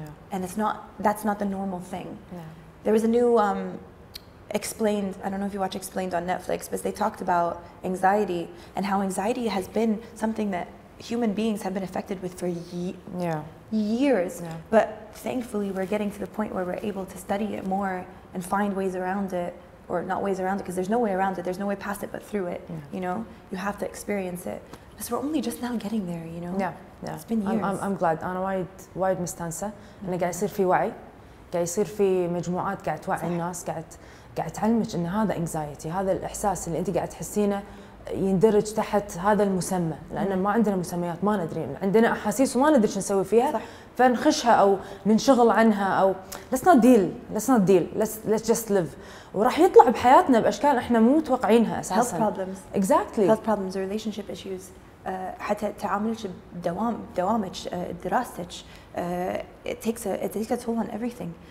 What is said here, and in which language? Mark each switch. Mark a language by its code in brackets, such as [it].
[en] And that's not the normal thing. There was a new Explained, I don't know if you watch Explained on Netflix, but they talked about anxiety and how anxiety has been something that human beings have been affected with for years. But thankfully we're getting to the point where we're able to study it more and find ways around it. Or not ways around it, because there's no way around it, there's no way past it but through it. You know, you have to experience it. But we're only just now getting there, you know. It's been years. I'm glad. [ar] أنا وايد مستانسة إنه قاعد يصير في وعي، قاعد يصير في مجموعات قاعد توعي الناس، قاعد تعلمك إن هذا anxiety، هذا الإحساس اللي أنت قاعد تحسينه يندرج تحت هذا المسمى، لأن ما عندنا مسميات، ما ندري، عندنا أحاسيس وما ندري شو نسوي فيها. فنخشها أو ننشغل عنها أو [en] let's not deal, let's just live. [ar] وراح يطلع بحياتنا باشكال احنا مو متوقعينها اساسا. [en] health problems. Exactly. health problems, relationship issues. [ar] حتى تعاملك بدوامك، دراستك. [en] It takes a toll on everything.